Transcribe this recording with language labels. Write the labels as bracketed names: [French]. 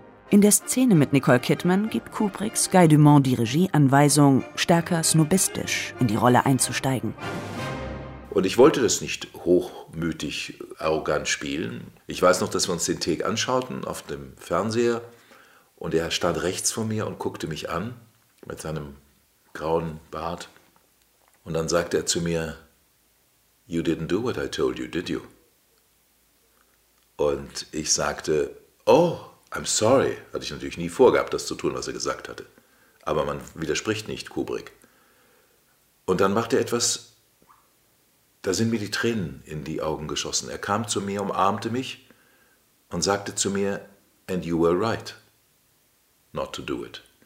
[German] In der Szene mit Nicole Kidman gibt Kubrick Sky Dumont die Regieanweisung, stärker snobistisch in die Rolle einzusteigen. Und ich wollte das nicht hochmütig, arrogant spielen. Ich weiß noch, dass wir uns den Take anschauten auf dem Fernseher und er stand rechts vor mir und guckte mich an mit seinem grauen Bart. Und dann sagte er zu mir, [English] "You didn't do what I told you, did you?" [German] Und ich sagte, [English] "Oh, I'm sorry," [German] hatte ich natürlich nie vorgehabt, das zu tun, was er gesagt hatte. Aber man widerspricht nicht Kubrick. Und dann macht er etwas, da sind mir die Tränen in die Augen geschossen. Er kam zu mir, umarmte mich und sagte zu mir, [English] "And you were right, not to do it."